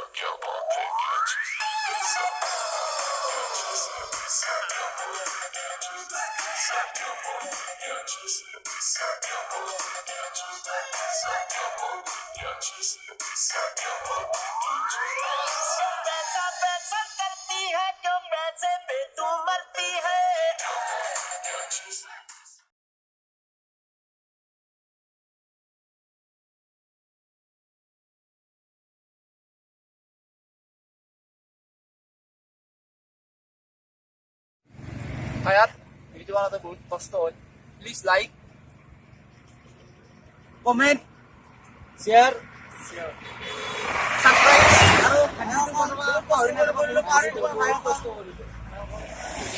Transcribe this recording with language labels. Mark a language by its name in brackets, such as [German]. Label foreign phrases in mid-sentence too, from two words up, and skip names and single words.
[Hindi] क्या बात है क्या चीज है पैसा क्या चीज है पैसा क्या बात है क्या चीज है पैसा क्या बात है क्या चीज है पैसा क्या बात है क्या चीज है पैसा क्या बात है क्या चीज है पैसा क्या बात है पैसा पैसा करती है क्यों पैसे पे तू मरती है क्या चीज है [Assamese] হায়াত ভিডিঅ' বনাওঁতে বহুত কষ্ট হয় [English] please like comment share subscribe [Assamese] আৰু পাহৰি নাযাব